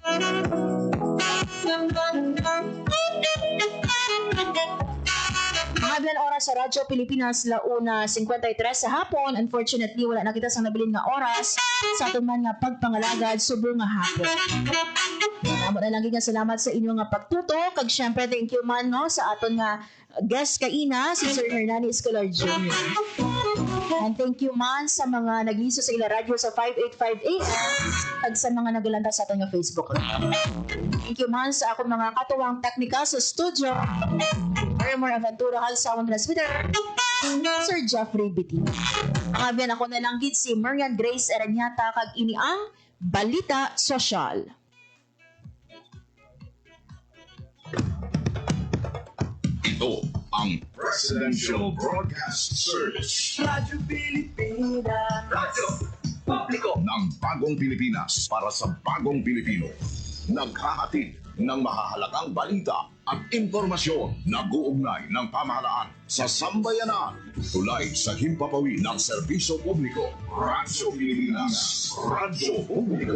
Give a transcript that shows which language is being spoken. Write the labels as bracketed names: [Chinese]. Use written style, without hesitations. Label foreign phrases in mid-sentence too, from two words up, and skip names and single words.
[Hiligaynon] Mga bilang oras sa Radyo Pilipinas, 1:53 sa hapon. Unfortunately, wala na kita sa nabilin nga oras sa aton man nga pagpangalagad subong nga hapon. Amo na lang nga salamat sa inyo nga pagtuto. Kag syempre, [English] thank you [Hiligaynon] man no, sa aton nga guest kaina, si Sir Hernani Escolar Jr. [English] And thank you [Hiligaynon] man sa mga nagliso sa ila radyo sa 585 AM at sa mga nagalanta sa aton nga Facebook. [English] Thank you [Hiligaynon] man sa akong mga katuwang teknika sa studio. More Aventura Hal Sound Transmitter, Sir Jeffrey Bitti. Ang abiyan ako na lang gid si Marian Grace Eranyata kag ini ang Balita Sosyal. [Filipino] Ito ang Presidential Broadcast Service. Radyo Pilipinas. Radyo Publiko ng Bagong Pilipinas para sa Bagong Pilipino. Naghahatid ng mahahalagang balita at impormasyon na guugnay ng pamahalaan sa sambayanan. Tulay sa himpapawid ng serbisyo publiko. Radyo Pilipinas. Radyo Publiko.